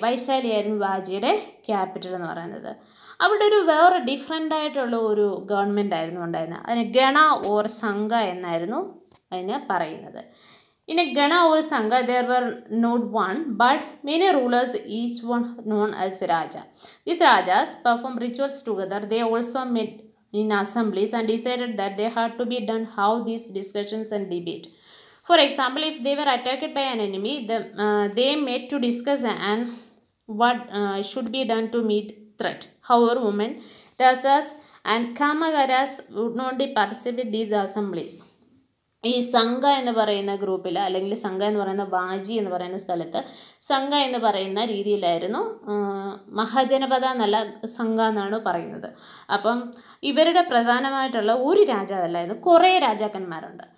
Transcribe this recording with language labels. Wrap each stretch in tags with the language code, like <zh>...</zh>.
<ml>വൈശാലി ആയിരുന്നു വാജിയുടെ ക്യാപിറ്റൽ എന്ന് പറയുന്നത്. അവിടെ ഒരു വേറെ ഡിഫറെൻ്റ് ആയിട്ടുള്ള ഒരു ഗവൺമെൻറ് ആയിരുന്നു ഉണ്ടായിരുന്നത്. അതിന് ഗണ ഓർ സംഘ എന്നായിരുന്നു അതിന് പറയുന്നത്.</ml> <en>In a Gana or Sangha, there were not one but many rulers, each one known as Raja. These Rajas performed rituals together. They also met in assemblies and decided that they had to be done how these discussions and debate. For example, if they were attacked by an enemy, they met to discuss and what should be done to meet threat. However, women, Dasas and Kamagaras would not participate in these assemblies.</en> <ml>ഈ സംഘ എന്ന് പറയുന്ന ഗ്രൂപ്പിൽ, അല്ലെങ്കിൽ സംഘ എന്ന് പറയുന്ന വാജി എന്ന് പറയുന്ന സ്ഥലത്ത് സംഘ എന്ന് പറയുന്ന രീതിയിലായിരുന്നു. മഹാജനപദ എന്നല്ല, സംഘ എന്നാണ് പറയുന്നത്. അപ്പം ഇവരുടെ പ്രധാനമായിട്ടുള്ള ഒരു രാജാവല്ലായിരുന്നു, കുറേ രാജാക്കന്മാരുണ്ട്.</ml>